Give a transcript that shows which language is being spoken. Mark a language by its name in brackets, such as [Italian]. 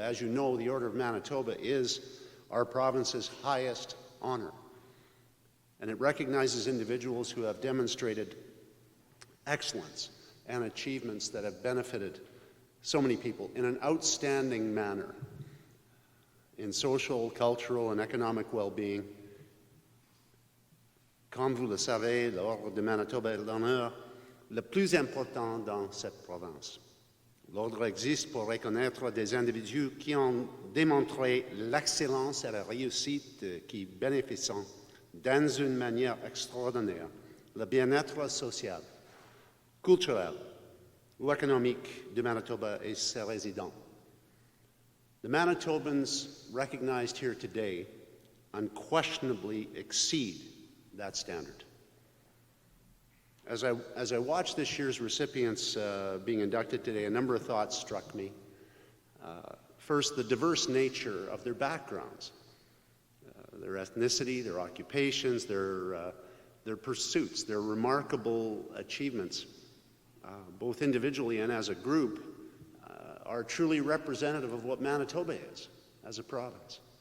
[English] As you know, the Order of Manitoba is our province's highest honor, and it recognizes individuals who have demonstrated excellence and achievements that have benefited so many people in an outstanding manner in social, cultural, and economic well-being. [French] Comme vous le savez, l'Ordre de Manitoba est l'honneur le plus important dans cette province. L'Ordre existe pour reconnaître des individus qui ont démontré l'excellence et la réussite qui bénéficient dans une manière extraordinaire le bien-être social, culturel ou économique de Manitoba et ses résidents. [English] The Manitobans recognized here today unquestionably exceed that standard. As I watched this year's recipients being inducted today, a number of thoughts struck me. First, the diverse nature of their backgrounds, their ethnicity, their occupations, their pursuits, their remarkable achievements, both individually and as a group, are truly representative of what Manitoba is as a province.